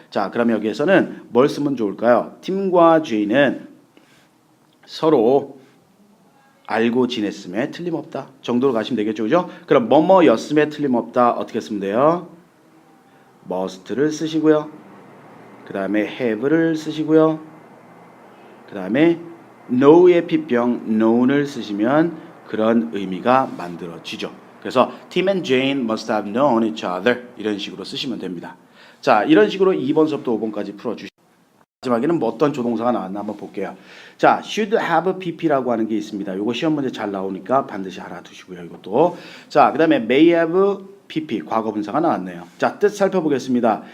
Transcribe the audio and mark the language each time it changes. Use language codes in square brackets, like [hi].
[ko] 자, 그럼 여기에서는 뭘 쓰면 좋을까요? 팀과 제이는 서로 알고 지냈음에 틀림없다 정도로 가시면 되겠죠. 그죠? 그럼 뭐뭐였음에 틀림없다 어떻게 쓰면 돼요? must를 쓰시고요. 그 다음에 have를 쓰시고요. 그 다음에 know의 핏병 known을 쓰시면 그런 의미가 만들어지죠. [en] 그래서 Tim and Jane must have known each other [ko] 이런 식으로 쓰시면 됩니다. 자, 이런 식으로 2번서부터 5번까지 풀어주시고 마지막에는 뭐 어떤 조동사가 나왔나 한번 볼게요. 자, should have pp라고 하는 게 있습니다. 이거 시험 문제 잘 나오니까 반드시 알아두시고요. 이것도. 자, 그 다음에 may have pp 과거분사가 나왔네요. 자, 뜻 살펴보겠습니다.